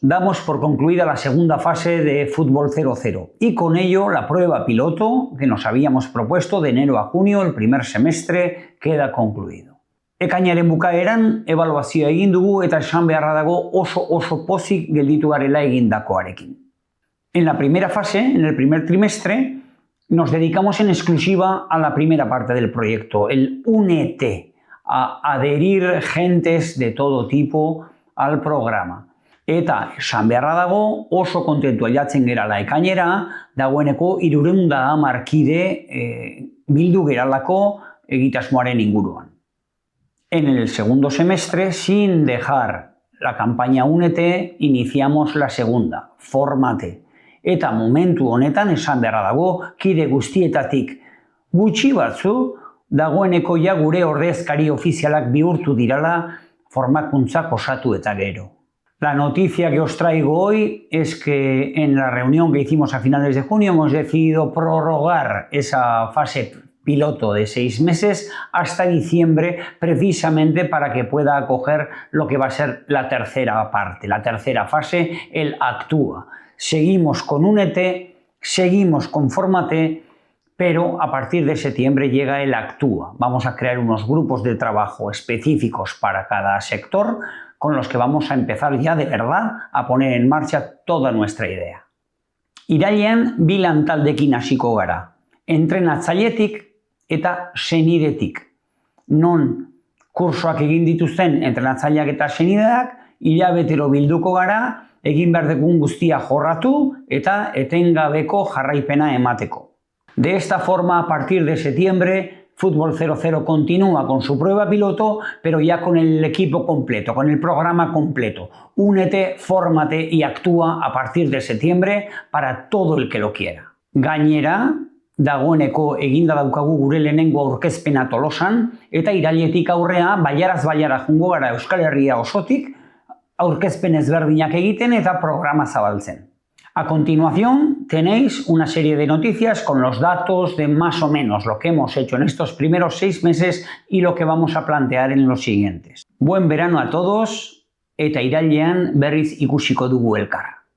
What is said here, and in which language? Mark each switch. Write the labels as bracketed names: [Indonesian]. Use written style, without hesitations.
[Spanish] Damos por concluida la segunda fase de Fútbol 00 y con ello la prueba piloto que nos habíamos propuesto de enero a junio, el primer semestre, queda concluido. [Basque] Ekainaren bukaeran ebaluazioa egin dugu eta esan beharra dago oso pozik gelditu garela egindakoarekin. [Spanish] En la primera fase, en el primer trimestre, nos dedicamos en exclusiva a la primera parte del proyecto, el Únete, a adherir gentes de todo tipo al programa. [Basque] Eta esan beharra dago oso kontentua jatzen gerala ekainera, dagoeneko 310 kide bildu geralako egitasmoaren inguruan. [Spanish] En el segundo semestre, sin dejar la campaña Únete, iniciamos la segunda, Fórmate. [Basque] Eta momentu honetan esan beharra dago kide guztietatik gutxi batzu dagoeneko ja gure ordezkari ofizialak bihurtu dirala formakuntzak osatu eta gero. [Spanish] La noticia que os traigo hoy es que en la reunión que hicimos a finales de junio hemos decidido prorrogar esa fase piloto de 6 meses hasta diciembre, precisamente para que pueda acoger lo que va a ser la tercera parte, la tercera fase, el Actúa. Seguimos con Únete, seguimos con Fórmate, pero a partir de septiembre llega el Actúa. Vamos a crear unos grupos de trabajo específicos para cada sector con los que vamos a empezar ya de verdad a poner en marcha toda nuestra idea. [Basque] Irailean bi lantaldekin hasiko gara, entrenatzailetik eta senidetik. Non kursoak egin dituzten entrenatzaileak eta senideak, hilabetero bilduko gara, egin behar dugun guztia jorratu eta etengabeko jarraipena emateko. [Spanish] De esta forma, a partir de septiembre, Fútbol 00 continúa con su prueba piloto, pero ya con el equipo completo, con el programa completo. Únete, Fórmate y Actúa a partir de septiembre para todo el que lo quiera. [Basque] Gainera, dagoeneko eginda daukagu gure lehenengo aurkezpena Tolosan, eta irailetik aurrea, baiaraz baiara jungo gara Euskal Herria osotik, aurkezpen ezberdinak egiten eta programa zabaltzen. [Spanish] A continuación tenéis una serie de noticias con los datos de más o menos lo que hemos hecho en estos primeros 6 meses y lo que vamos a plantear en los siguientes. Buen verano a todos [Basque] eta irailean berriz ikusiko dugu elkar.